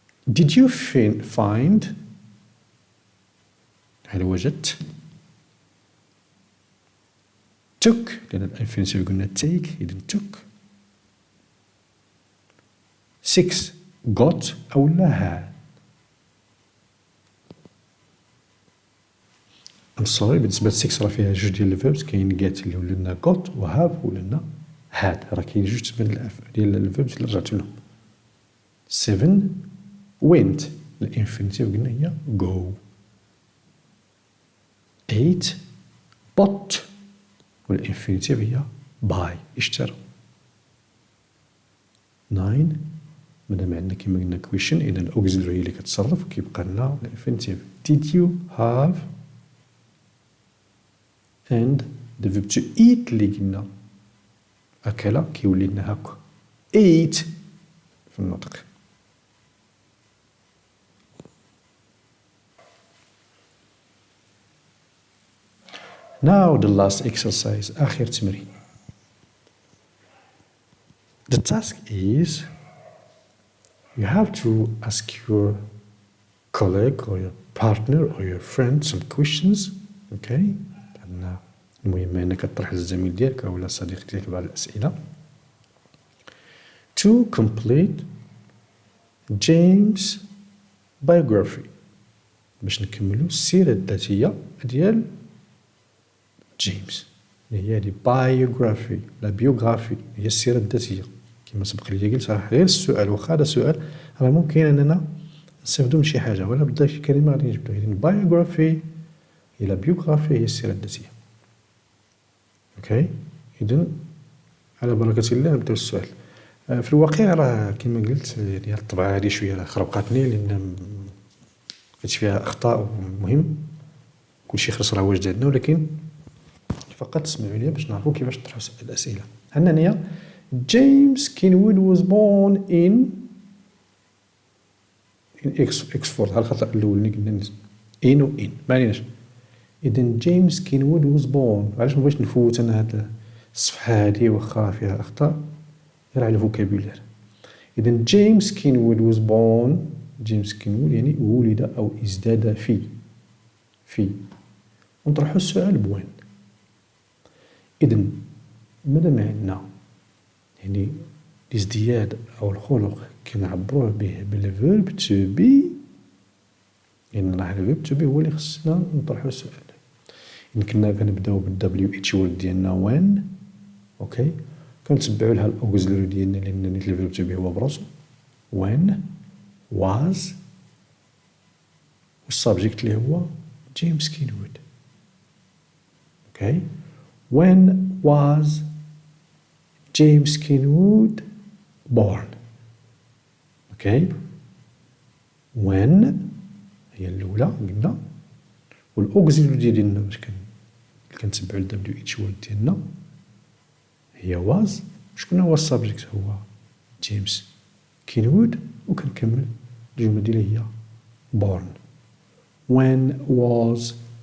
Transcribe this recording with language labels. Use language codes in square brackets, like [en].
[en] did you find [ar] هل وجدت. took لأن الانفينيتيف قلنا take إذن took. [en] 6 got [ar] أولا [en] had. I'm sorry [ar] بالنسبة ل 6 راه فيها جوج ديال الفيربس، كاين get اللي ولنا got و have ولنا had، راه كاين جوج ديال الفيربس اللي رجعت لهم. 7 went الانفينيتيف قلنا هي go. 8 bought والانفينيتيف هي buy اشترى. 9 مادام عندنا كيما قلنا كويشن إذا الأوكسيلري هي اللي كتصرف وكيبقى لنا الانفينيتيف. [en] did you have and the verb to eat [ar] اللي قلنا أكل كيولي لنا هاكا ate في النطق. [en] Now the last exercise [ar] آخر تمرين. [en] The task is you have to ask your colleague or your partner or your friend some questions. Okay. [ar] المهم أنك تطرح للزميل ديالك أو الصديق ديالك بعض الأسئلة. [en] To complete James biography [ar] باش نكملو السيرة الذاتية ديال جيمس اللي هي هذه biography لا بيوغرافي هي السيرة الذاتية. كما سبق لي قلت راه غير السؤال واخا هذا سؤال راه ممكن أننا نستافدو من شي حاجة ولا بدا شي كلمة غادي نجبدو. إذن biography هي لا بيوغرافي هي السيرة الذاتية. اوكي إذن على بركة الله نبداو السؤال. في الواقع راه كما قلت يعني الطبعة هذه شوية راه خربقاتني لأن لقيت فيها أخطاء ومهم كلشي خرس راه واجد عندنا، ولكن فقط اسمعوا لي باش نعرفوا كيفاش نطرحوا الأسئلة. عندنا هنايا [en] James Kinwood was born in Oxford. [ar] هذا الخطأ الأول اللي قلنا in و in ما عليناش. إذن جيمس كينوود [en] was born. [ar] علاش مبغيتش نفوت أنا هاد الصفحة هادي واخا فيها أخطاء غير على الفوكابولير. إذن جيمس كينوود [en] was born. [ar] جيمس كينوود يعني ولد أو ازداد في ونطرحو السؤال بوين. إذن مادام عندنا يعني الازدياد أو الخلق كنعبروه به بالفيرب تو بي، إن راه الفيرب تو بي هو اللي خصنا نطرحو السؤال. إن كنا كنبداو بالدبليو اتش وورد ديالنا وين اوكي كنتبعو لها الأوكسيلري ديالنا لأن نيت الفيرب تو بي هو براسو وين واز والسابجيكت اللي هو جيمس كينوود. [en] Okay when was James Kinwood born. [ar] اوكي when هي الأولى قلنا والأوكسيلري ديالنا باش كنتبعو الدبليو اتش وورد ديالنا هي واز. شكون هو السابجيكت هو جيمس كينوود وكنكمل الجملة ديالي هي born. [en] when was